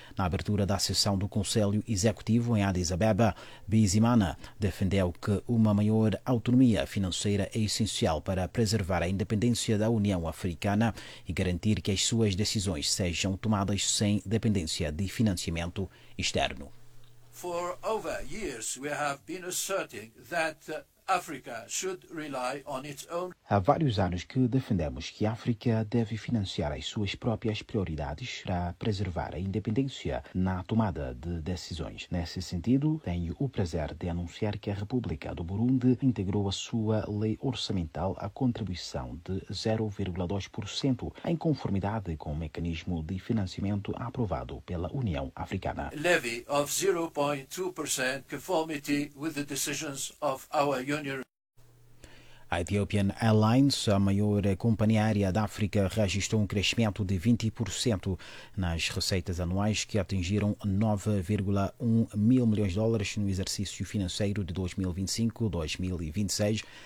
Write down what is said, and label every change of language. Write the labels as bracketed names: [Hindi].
[Portuguese] Na abertura da sessão do Conselho Executivo em Addis Abeba, Bizimana defendeu que uma maior autonomia financeira é essencial para preservar a independência da União Africana e garantir que as suas decisões sejam tomadas sem dependência de financiamento externo. [English] For over years we have been asserting that Africa should rely on its own. [Portuguese] Há vários anos que defendemos que a África deve financiar as suas próprias prioridades para preservar a independência na tomada de decisões. Nesse sentido, tenho o prazer de anunciar que a República do Burundi integrou a sua lei orçamental a contribuição de 0,2% em conformidade com o mecanismo de financiamento aprovado pela União Africana. [English] Levy of 0.2% conformity with the decisions of our union. [Portuguese] A Ethiopian Airlines, a maior companhia aérea da África, registrou um crescimento de 20% nas receitas anuais, que atingiram 9,1 mil milhões de dólares no exercício financeiro de 2025-2026.